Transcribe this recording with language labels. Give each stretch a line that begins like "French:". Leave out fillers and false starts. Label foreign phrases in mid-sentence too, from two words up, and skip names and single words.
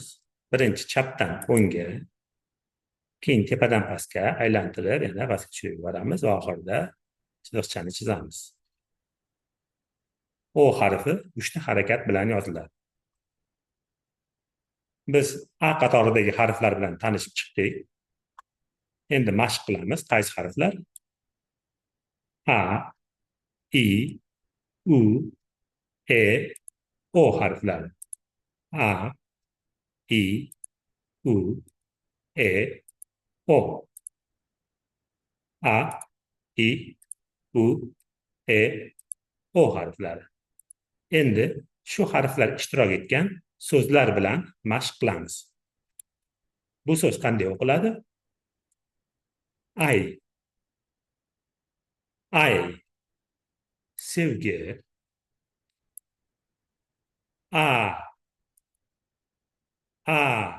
Uzbek: Birinchi chapdan o'ngga, keyin tepadan pastga aylantirib, yana pastga tushirib yuboramiz va oxirida chiziqchani chizamiz. O harfi 3 ta harakat bilan yoziladi. Biz A qatoridagi harflar bilan tanishib chiqdik. Endi mashq qilamiz. Qaysi harflar? A, I, U, E, O harflari. A, I, U, E, O. A, I, U, E, O harflari. Endi shu harflar ishtirok etgan so'zlar bilan mashq qilamiz. Bu so'z qanday o'qiladi? Ay, ay, sevgi, a, a.